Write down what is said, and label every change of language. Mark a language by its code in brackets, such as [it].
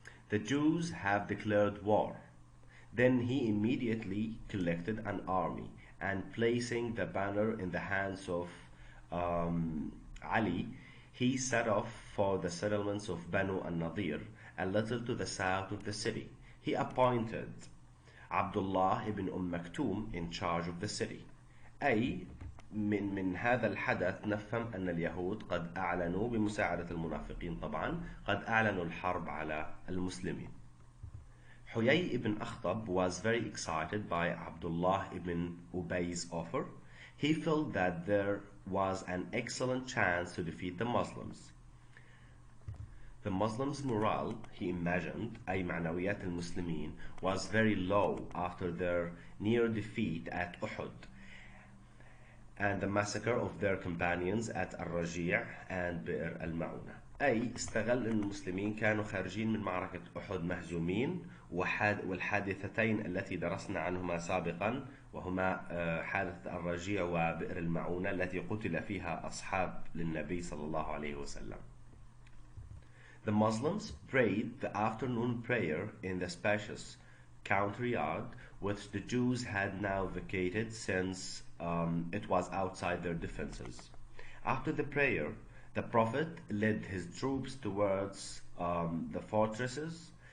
[en] The Jews have declared war. Then he immediately collected an army, and placing the banner in the hands of Ali, he set off for the settlements of Banu al-Nadir, a little to the south of the city. He appointed Abdullah ibn Maktoum in charge of the city. [ar] أي من هذا الحدث نفهم أن اليهود قد أعلنوا بمساعدة المنافقين طبعا قد أعلنوا الحرب على المسلمين. [en] Huyay ibn Akhtab was very excited by Abdullah ibn Ubay's offer. He felt that there was an excellent chance to defeat the Muslims. The Muslims' morale, he imagined, [ar] أي معنويات المسلمين, [en] was very low after their near defeat at Uhud and the massacre of their companions at الرجيع and بئر المعونة. [ar] أي استغل أن المسلمين كانوا خارجين من معركة أحد مهزومين والحادثتين التي درسنا عنهما سابقا وهما حادثة الرجيع وبئر المعونة التي قتل فيها أصحاب للنبي صلى الله عليه وسلم. [en] The Muslims prayed the afternoon prayer in the spacious courtyard which the Jews had now vacated since it was outside their defenses. After the prayer, the Prophet led his troops towards the fortresses.